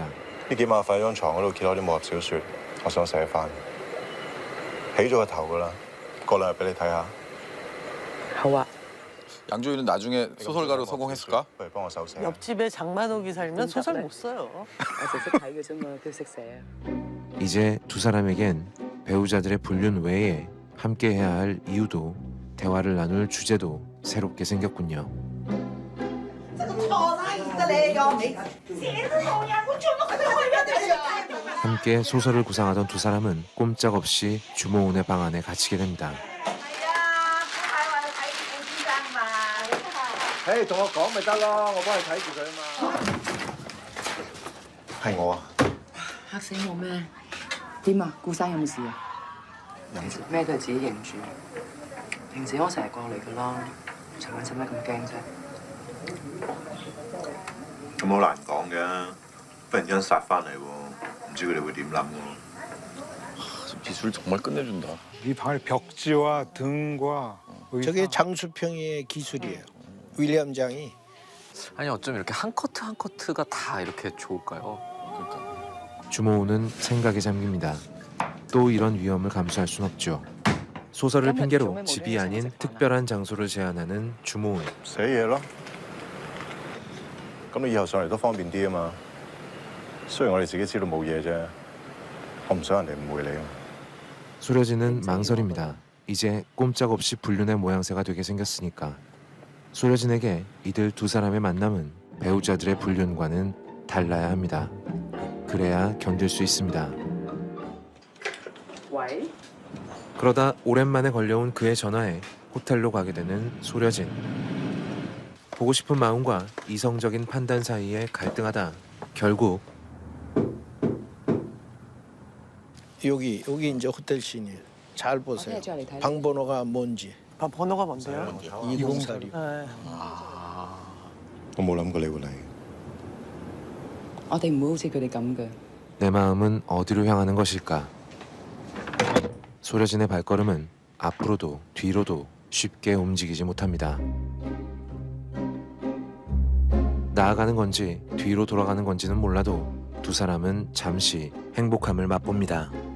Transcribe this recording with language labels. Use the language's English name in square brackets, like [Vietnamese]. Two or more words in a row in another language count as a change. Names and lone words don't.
[Cantonese] 呢幾晚瞓喺張床嗰度見到啲武俠小説，我想寫翻，起咗個頭噶啦，過兩日俾你睇下。好啊。 [Korean] 양조위는 나중에 소설가로 성공했을까? [Cantonese] 不如幫我手寫。 [Korean] 옆집에 장만옥이 살면 소설 못 써요. [Cantonese] 我就識睇嘅啫嘛，都識寫。 [Korean] 이제 두 사람에겐 배우자들의 불륜 외에 함께 해야 할 이유도 대화를 나눌 주제도 새롭게 생겼군요. 함께 소설을 구상하던 두 사람은 꼼짝없이 주모운의 방 안에 갇히게 됩니다. [Cantonese] 誒，同我講咪得咯，我幫你睇住佢啊嘛。係我啊，嚇死我咩？點啊？顧生有冇事啊？忍住。咩都係自己認住。平時我成日過嚟噶啦，尋晚使乜咁驚啫？咁好難講嘅，忽然間殺翻嚟喎，唔知佢哋會點諗喎。 [Korean] 기술 정말 끝내준다. 이 방의 벽지와 등과 저게 장수평의 기술이에요. 윌리엄 장이. 아니 어쩜 이렇게 한 커트 한 커트가 다 이렇게 좋을까요? 주모우는 생각에 잠깁니다. 또 이런 위험을 감수할 순 없죠. 소설을 핑계로 집이 아닌 특별한 장소를 제안하는 주모우. [Cantonese] 寫嘢咯，咁你以後上嚟都方便啲啊嘛。雖然我哋自己知道冇嘢啫，我唔想人哋誤會你啊。 [Korean] 소려지는 망설입니다. 이제 꼼짝없이 불륜의 모양새가 되게 생겼으니까. 소려진에게 이들 두 사람의 만남은 배우자들의 불륜과는 달라야 합니다. 그래야 견딜 수 있습니다. 喂？ 그러다 오랜만에 걸려온 그의 전화에 호텔로 가게 되는 소려진. 보고 싶은 마음과 이성적인 판단 사이에 갈등하다 결국 여기 이제 호텔 씬이에요. 잘 보세요. 방 번호가 뭔지. 방 번호가 뭔데요? 2046. 네. [Cantonese] 我冇諗過你會嚟。我哋唔會好似佢哋咁嘅。 [Korean] 내 마음은 어디로 향하는 것일까? 소려진의 발걸음은 앞으로도 뒤로도 쉽게 움직이지 못합니다. 나아가는 건지 뒤로 돌아가는 건지는 몰라도 두 사람은 잠시 행복함을 맛봅니다.